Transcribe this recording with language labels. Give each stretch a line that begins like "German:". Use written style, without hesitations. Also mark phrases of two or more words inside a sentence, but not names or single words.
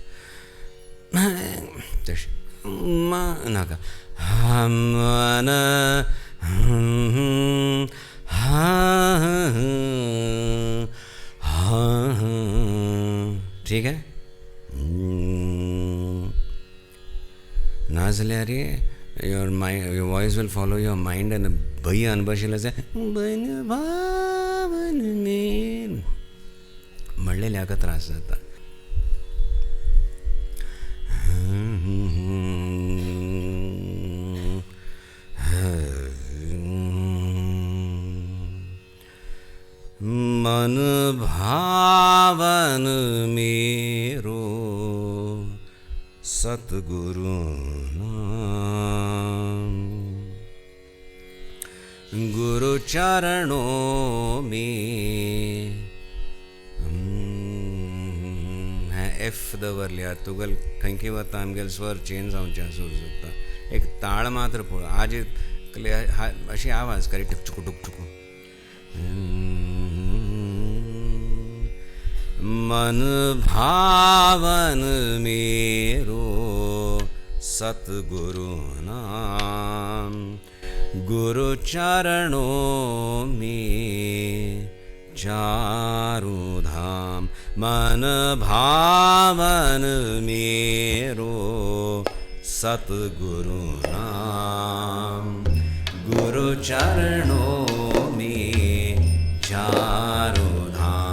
Konkani: Naka.
Hindi: ठीक है
Konkani: ना जाल्यार
English: your voice will follow your mind
Konkani: and भय अनबशिल्लें से म्हणलें हाका त्रास जाता.
Hindi: मन भावन मेरो सतगुरु नाम, गुरु चरणों में
Konkani: एफ दवरल्या तुगेल खंयकी वता आमगेल स्वर चेंज जावचे आसूं शकता. एक ताळ मात्र पळय आज अशी आवाज करी टुकचुकू टुकचुकू.
Hindi: मन भावन मेरो सतगुरु नाम, गुरु चरणों में चारु धाम. मन भावन मेरो सतगुरु नाम, गुरु चरणों में चारु धाम.